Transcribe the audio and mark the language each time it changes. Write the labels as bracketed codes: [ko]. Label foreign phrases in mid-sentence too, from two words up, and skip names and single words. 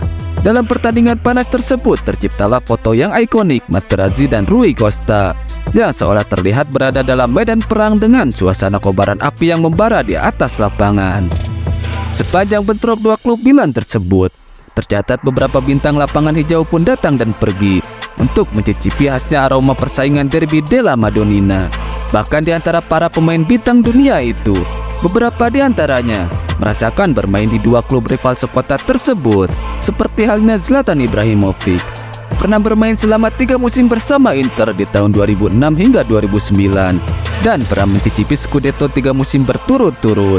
[id] Dalam pertandingan panas tersebut terciptalah foto yang ikonik Materazzi dan Rui Costa yang seolah terlihat berada dalam medan perang dengan suasana kobaran api yang membara di atas lapangan. Sepanjang bentrok dua klub Milan tersebut, tercatat beberapa bintang lapangan hijau pun datang dan pergi untuk mencicipi khasnya aroma persaingan derby della Madonnina. Bahkan di antara para pemain bintang dunia itu, beberapa di antaranya merasakan bermain di dua klub rival sekota tersebut, seperti halnya Zlatan Ibrahimovic. pernah bermain selama 3 musim bersama Inter di tahun 2006 hingga 2009 dan pernah mencicipi Scudetto 3 musim berturut-turut.